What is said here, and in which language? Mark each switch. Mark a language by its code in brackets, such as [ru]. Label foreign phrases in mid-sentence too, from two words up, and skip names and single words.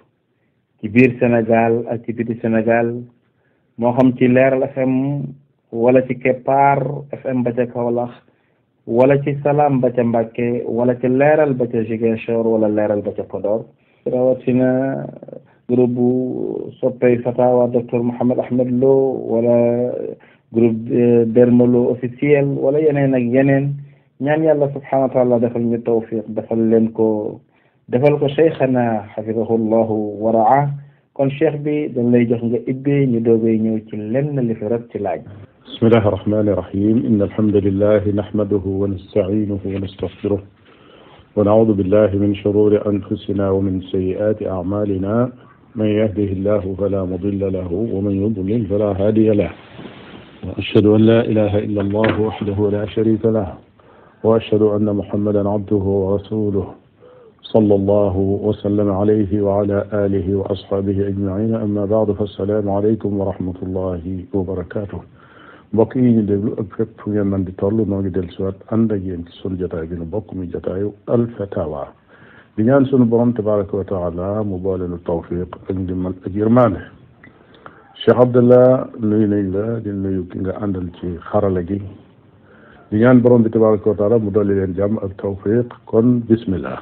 [wo] ci biir Sénégal ak ci biti Sénégal moo xam ci Leeral FM wala ci Keppaar FM ba ca Kaolack wala ci Salam ba ca Mbàkke wala ci Leeral ba ca Ziguinchor wala Leeral ba ca Podor rawatina groupe bu soppey Fatawa docteur Mouhammad Ahmad Lo wala groupe Dermalo officiel wala yeneen ak yeneen ñaan yàlla [ar] سبحانه وتعالى [wo] defal ñu tawfiq defal ko [ar] شيخنا حفظه الله ورعا [wo] kon cheikh bi dañ lay jox nga ibbi ñu doogay ñëw ci lenn li fi rek ci laaj. [ar] بسم الله الرحمن الرحيم إن الحمد لله نحمده ونستعينه ونستغفره ونعوذ بالله من شرور أنفسنا ومن سيئات أعمالنا من يهده الله فلا مضل له ومن يضلل فلا هادي له وأشهد أن لا إله إلا الله وحده لا شريك له وأشهد أن محمدا عبده ورسوله صلى الله وسلم عليه وعلى آله وأصحابه أجمعين أما بعد فالسلام عليكم ورحمة الله وبركاته [wo] mbokk yi ñu déglu ak fépp fu ngeen mën di toll noo ngi del siwaat ànd ak yéen ci sunu jotaay bi nu bokk mi jotaayu Al Fatawa di ñaan sunu borom [ar] تبارك وتعالى [wo] mu boole nu tawfiq ak ndimbal ak yërmaande Cheikh Abdallah nuyu nañ la di nuyu ki nga àndal ci xarala gi di ñaan borom bi [ar] تبارك وتعالى [wo] mu dolli leen jàmm ak tawfiq kon bismillah.